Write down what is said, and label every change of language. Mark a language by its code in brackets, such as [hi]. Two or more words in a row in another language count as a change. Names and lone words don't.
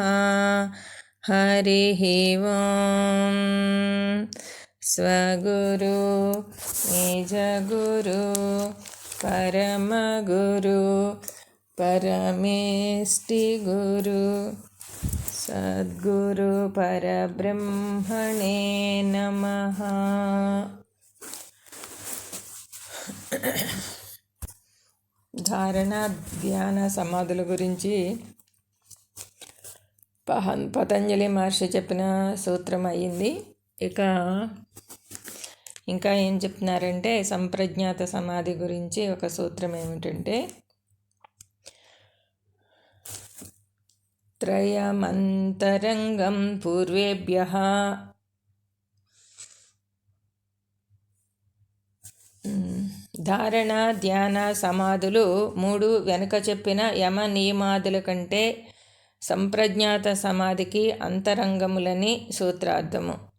[sa] हरिः ॐ स्वगुरु निजगुरु परमगुरु परमेष्टिगुरु सद्गुरु परब्रह्मणे नमः। [te] ధారణ ధ్యాన సమాధుల గురించి పతంజలి మహర్షి చెప్పిన సూత్రం అయ్యింది. ఇంకా ఏం చెప్తున్నారంటే సంప్రజ్ఞాత సమాధి గురించి ఒక సూత్రం ఏమిటంటే [sa] त्रयमन्तरङ्गं पूर्वेभ्यः [te] ధారణ ధ్యాన సమాధులు మూడు వెనుక చెప్పిన యమ నియమాదుల కంటే సంప్రజ్ఞాత సమాధికి అంతరంగములని సూత్రార్థము.